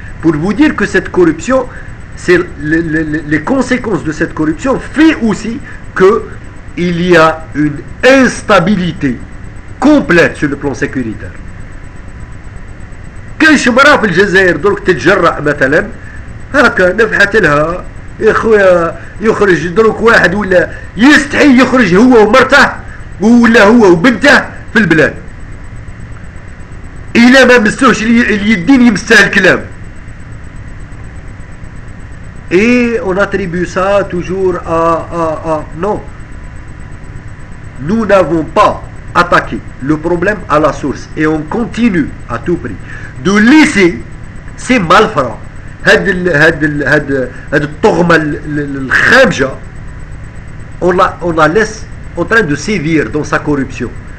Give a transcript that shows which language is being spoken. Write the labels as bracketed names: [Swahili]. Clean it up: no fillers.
[French] Pour vous dire que cette corruption, les conséquences de cette corruption fait aussi qu'il y a une instabilité complète sur le plan sécuritaire. [Arabic] كاينش مراه في الجزائر درك تتجرأ مثلا هكا نفحت لها يا خويا يخرج درك واحد ولا يستحي يخرج هو ومرته ولا هو وبنته في البلاد إلا ما مسوش اليدين يمسها الكلام. [French] Et on attribue ça toujours à non. Nous n'avons pas attaqué le problème à la source et on continue à tout prix de laisser ces malfrats [Arabic] هاد الطغمة الخامجة [French] on la laisse en train de sévir dans sa corruption.